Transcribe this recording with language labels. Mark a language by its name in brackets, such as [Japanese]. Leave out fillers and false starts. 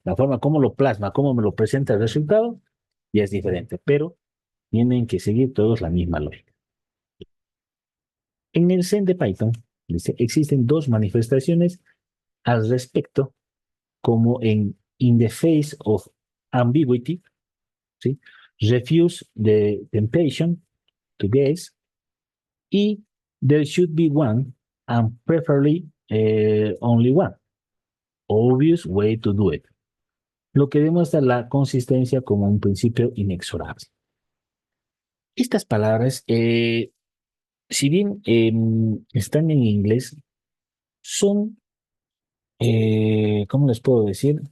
[Spanish] La forma como lo plasma, cómo me lo presenta el resultado, ya es diferente, pero tienen que seguir todos la misma lógica. En el Zen de Python, dice, existen dos manifestaciones al respecto, como en [English] In the Face of Ambiguity, [Spanish] ¿sí? [English] Refuse the temptation to guess, y There should be one, and preferably only one. Obvious way to do it. [Spanish] Lo que demuestra la consistencia como un principio inexorable. Estas palabras, si bien están en inglés, son ¿cómo les puedo decir?